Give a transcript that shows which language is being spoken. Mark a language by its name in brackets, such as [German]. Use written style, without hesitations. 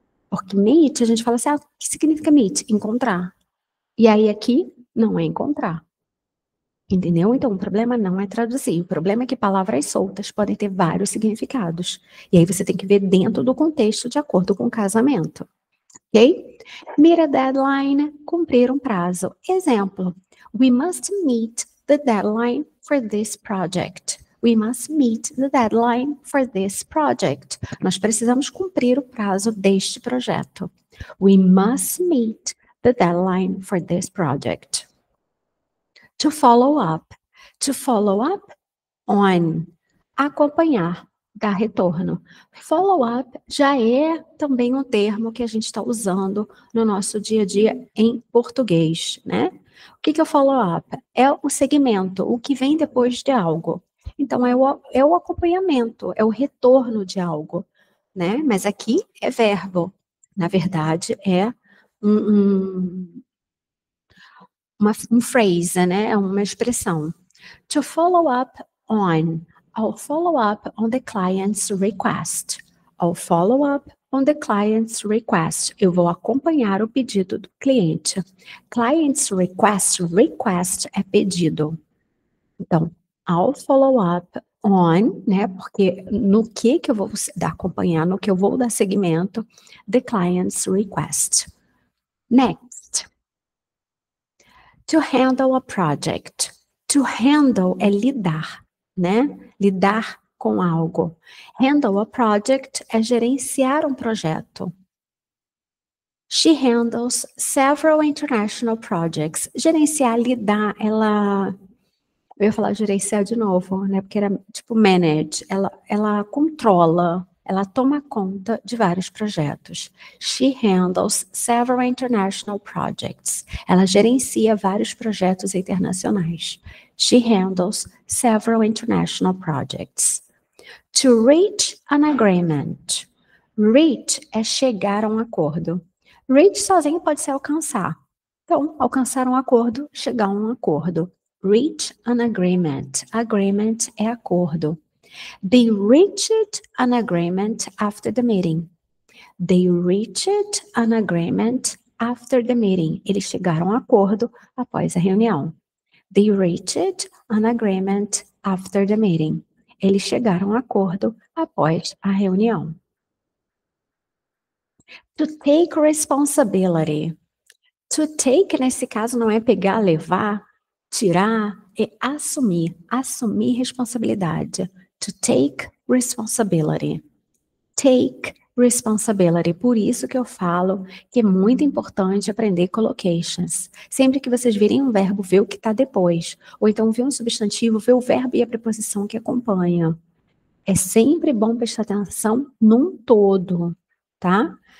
[Portuguese] Porque meet, a gente fala assim, o que significa meet? Encontrar. E aí aqui não é encontrar. Entendeu? Então o problema não é traduzir. O problema é que palavras soltas podem ter vários significados. E aí você tem que ver dentro do contexto de acordo com o casamento. Ok? [English] Meet a deadline, [Portuguese] cumprir um prazo. [English] Exemplo, we must meet the deadline for this project. We must meet the deadline for this project. [Portuguese] Nós precisamos cumprir o prazo deste projeto. [English] We must meet the deadline for this project. To follow up. To follow up on. [Portuguese] Acompanhar, dar retorno. Follow up já é também um termo que a gente está usando no nosso dia a dia em português, né? O que é o follow up? É o segmento, o que vem depois de algo. Então, é o acompanhamento, é o retorno de algo, né? Mas aqui é verbo. Na verdade, é um phrase, né? É uma expressão. [English] To follow up on. I'll follow up on the client's request. I'll follow up on the client's request. [Portuguese] Eu vou acompanhar o pedido do cliente. [English] Client's request, request [Portuguese] é pedido. [English] Então, I'll follow up on, né? [Portuguese] Porque no que eu vou acompanhar, no que eu vou dar seguimento, [English] the client's request. Next. To handle a project. [Portuguese] To handle é lidar, né? Lidar com algo. [English] Handle a project [Portuguese] é gerenciar um projeto. [English] She handles several international projects. [Portuguese] Gerenciar, lidar, Eu ia falar gerenciar de novo, né? Porque era tipo manage. Ela controla, ela toma conta de vários projetos. [English] She handles several international projects. [Portuguese] Ela gerencia vários projetos internacionais. [English] She handles several international projects. To reach an agreement. [Portuguese] Reach é chegar a um acordo. Reach sozinho pode ser alcançar. Então, alcançar um acordo, chegar a um acordo. [English] Reach an agreement. Agreement [Portuguese] é acordo. [English] They reached an agreement after the meeting. They reached an agreement after the meeting. [Portuguese] Eles chegaram a um acordo após a reunião. [English] They reached an agreement after the meeting. [Portuguese] Eles chegaram a um acordo após a reunião. [English] To take responsibility. [Portuguese] To take, nesse caso, não é pegar, levar, tirar, é assumir. Assumir responsabilidade. [English] To take responsibility. Take responsibility. [Portuguese] Por isso que eu falo que é muito importante aprender collocations. Sempre que vocês virem um verbo, vê o que está depois. Ou então vê um substantivo, vê o verbo e a preposição que acompanha. É sempre bom prestar atenção num todo, tá?